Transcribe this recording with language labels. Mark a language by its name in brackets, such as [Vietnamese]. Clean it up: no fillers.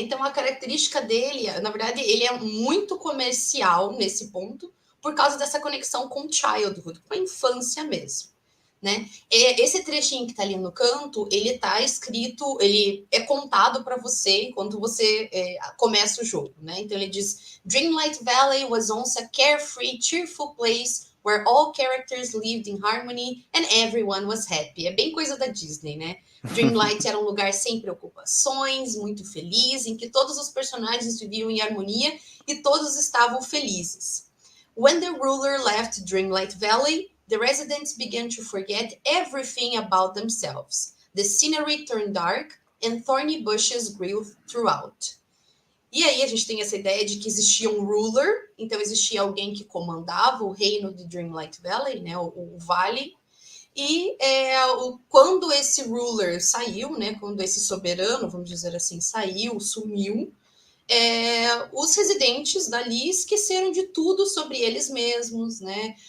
[Portuguese] Então a característica dele, na verdade, ele é muito comercial nesse ponto, por causa dessa conexão com o childhood, com a infância mesmo. Né? Esse trechinho que está ali no canto, ele está escrito, ele é contado para você enquanto você começa o jogo, né? Então ele diz: [English] Dreamlight Valley was once a carefree, cheerful place where all characters lived in harmony and everyone was happy. [Portuguese] É bem coisa da Disney, né? Dreamlight era um lugar sem preocupações, muito feliz, em que todos os personagens viviam em harmonia e todos estavam felizes. [English] When the ruler left Dreamlight Valley, the residents began to forget everything about themselves. The scenery turned dark and thorny bushes grew throughout. [Portuguese] E aí a gente tem essa ideia de que existia um ruler, então existia alguém que comandava o reino de Dreamlight Valley, né, o vale. E quando esse ruler saiu, né, quando esse soberano, vamos dizer assim, saiu, sumiu, os residentes dali esqueceram de tudo sobre eles mesmos, né?